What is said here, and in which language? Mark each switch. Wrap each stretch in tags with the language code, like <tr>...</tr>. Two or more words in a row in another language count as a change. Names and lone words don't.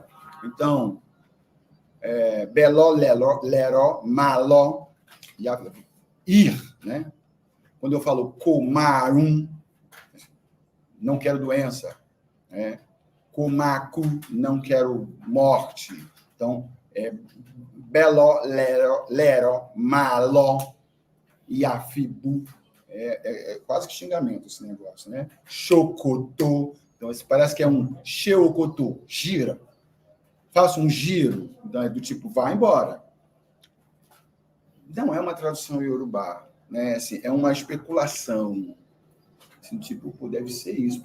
<pt>Então, beló, leró, maló, ir, né? Quando eu falo comarum, não quero doença, né? Comacu, não quero morte. Então, beló, leró, maló, iafibu, quase que xingamento esse negócio, né? Chocotô, então parece que é um xeocotô, gira. Faço um giro, do tipo, vai embora. Não é uma tradução iorubá, né? Assim, é uma especulação. Assim, tipo, pô, deve ser isso.</pt>